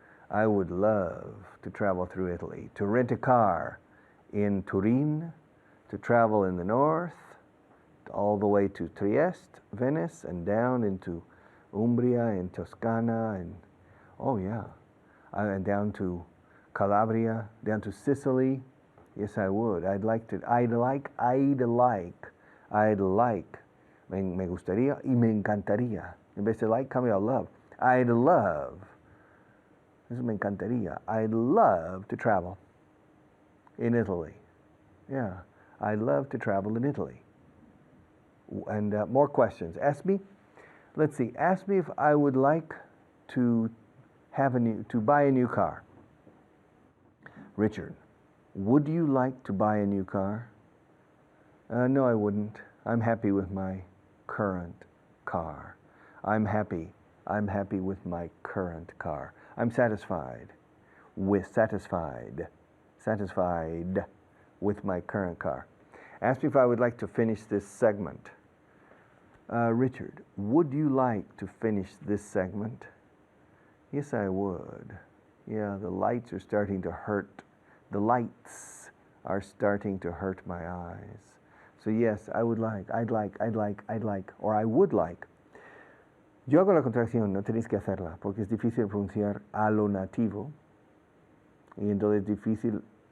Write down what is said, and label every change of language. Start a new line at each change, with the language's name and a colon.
English: I would love to travel through Italy, to rent a car in Turin, to travel in the north, all the way to Trieste, Venice, and down into Umbria and Toscana, and oh yeah, and down to Calabria, down to Sicily. Yes, I would. I'd like.
Spanish: Me gustaría y me encantaría. En vez de like, cambia a love.
English: I'd love.
Spanish: Eso me encantaría.
English: I'd love to travel in Italy. Yeah, I'd love to travel in Italy. And more questions. Ask me. Let's see. Ask me if I would like to buy a new car. Richard, would you like to buy a new car? No, I wouldn't. I'm happy with my current car. I'm happy with my current car. I'm satisfied with my current car. Ask me if I would like to finish this segment. Richard, would you like to finish this segment? Yes, I would. Yeah, the lights are starting to hurt. The lights are starting to hurt my eyes. So yes, I'd like, or I would like.
Spanish: Yo hago la contracción, no tenéis que hacerla, porque es difícil pronunciar a lo nativo, y entonces es difícil